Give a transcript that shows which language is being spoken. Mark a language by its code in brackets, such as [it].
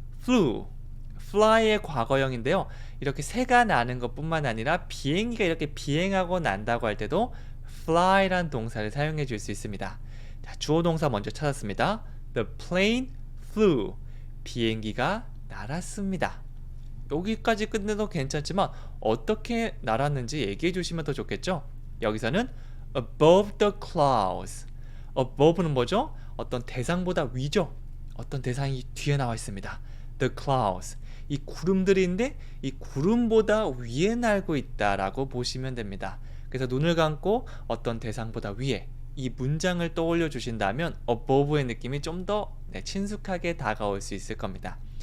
[ko] fly의 과거형인데요. 이렇게 새가 나는 것뿐만 아니라 비행기가 이렇게 비행하고 난다고 할 때도 fly란 동사를 사용해 줄 수 있습니다. 자, 주어 동사 먼저 찾았습니다. [en] The plane flew. [ko] 비행기가 날았습니다. 여기까지 끝내도 괜찮지만 어떻게 날았는지 얘기해 주시면 더 좋겠죠? 여기서는 [en] above the clouds. [ko] above는 뭐죠? 어떤 대상보다 위죠. 어떤 대상이 뒤에 나와 있습니다. [en] the clouds. [ko] 이 구름들인데 이 구름보다 위에 날고 있다라고 보시면 됩니다. 그래서 눈을 감고 어떤 대상보다 위에 이 문장을 떠올려 주신다면 above의 느낌이 좀 더 친숙하게 다가올 수 있을 겁니다.